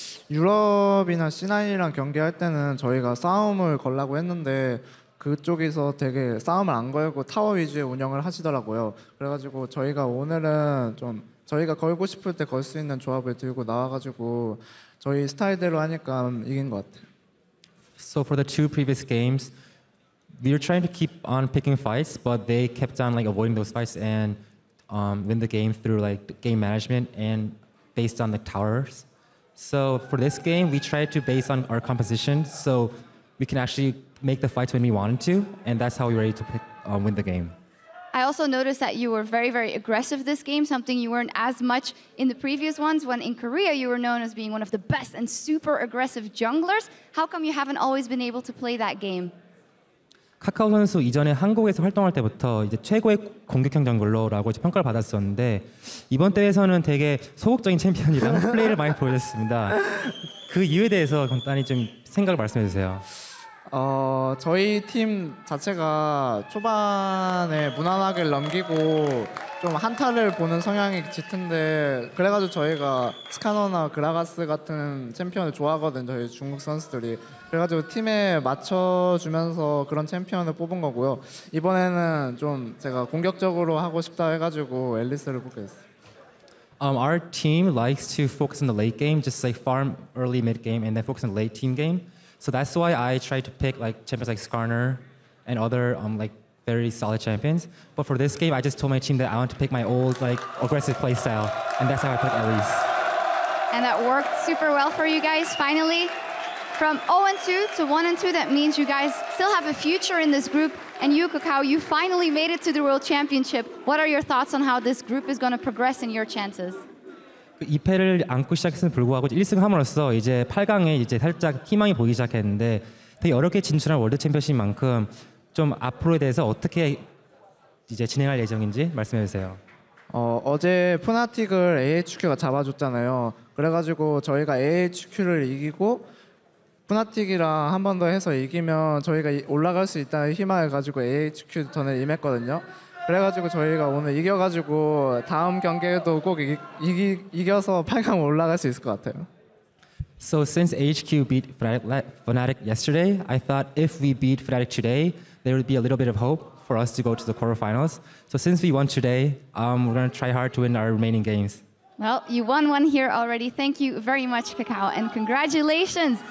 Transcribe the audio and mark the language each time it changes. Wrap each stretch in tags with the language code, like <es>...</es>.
<ko>유럽이나 C9이랑 경기할 때는 저희가 싸움을 걸라고 했는데 그쪽에서 되게 싸움을 안 걸고 타워 위주의 운영을 하시더라고요. 그래가지고 저희가 오늘은 좀 저희가 걸고 싶을 때 걸 수 있는 조합을 들고 나와가지고 저희 스타일대로 하니까 이긴 것 같아요.</ko> <en>So for the two previous games, we were trying to keep on picking fights, but they kept on like avoiding those fights and win the game through like game management and based on the towers. So for this game, we tried to base on our composition, so we can actually make the fights when we wanted to, and that's how we were able to win the game. I also noticed that you were very, very aggressive this game, something you weren't as much in the previous ones, when in Korea you were known as being one of the best and super aggressive junglers. How come you haven't always been able to play that game?</en> <ko>카카오 선수 이전에 한국에서 활동할 때부터 이제 최고의 공격형 정글러라고 평가를 받았었는데 이번 대회에서는 되게 소극적인 챔피언이랑 플레이를 많이 보여줬습니다. 그 이유에 대해서 간단히 좀 생각을 말씀해 주세요. 저희 팀 자체가 초반에 무난하게 넘기고 좀 한타를 보는 성향이 짙은데 그래가지고 저희가 스카너나 그라가스 같은 챔피언을 좋아하거든요. 저희 중국 선수들이. 그래가지고 팀에 맞춰주면서 그런 챔피언을 뽑은 거고요. 이번에는 좀 제가 공격적으로 하고 싶다 해가지고 앨리스를 뽑게 됐어요.</ko> <en>Our team likes to focus on the late game, just like farm early, mid game, and then focus on the late team game. So that's why I try to pick like champions like Skarner and other like very solid champions. But for this game, I just told my team that I want to pick my old like aggressive play style, and that's how I picked Elise. And that worked super well for you guys. Finally, from 0-2 to 1-2, that means you guys still have a future in this group. And you, Kakao, you finally made it to the World Championship. What are your thoughts on how this group is going to progress in your chances?</en> <ko>2패를 안고 시작했음에도 불구하고 1승 함으로써 이제 8강에 이제 살짝 희망이 보이기 시작했는데 되게 어렵게 진출한 월드 챔피언십 만큼 좀 앞으로에 대해서 어떻게 이제 진행할 예정인지 말씀해 주세요. 어제 푸나틱을 AHQ가 잡아줬잖아요. 그래가지고 저희가 AHQ를 이기고 푸나틱이랑 한 번 더 해서 이기면 저희가 올라갈 수 있다는 희망을 가지고 AHQ 턴에 임했거든요. 그래가지고 저희가 오늘 이겨가지고 다음 경기에도 꼭 이겨서 8강 올라갈 수 있을 것 같아요.</ko> <en>So since AHQ beat Fnatic yesterday, I thought if we beat Fnatic today, there would be a little bit of hope for us to go to the quarterfinals. So since we won today, we're going to try hard to win our remaining games. Well, you won one here already. Thank you very much, Kakao, and congratulations.</en>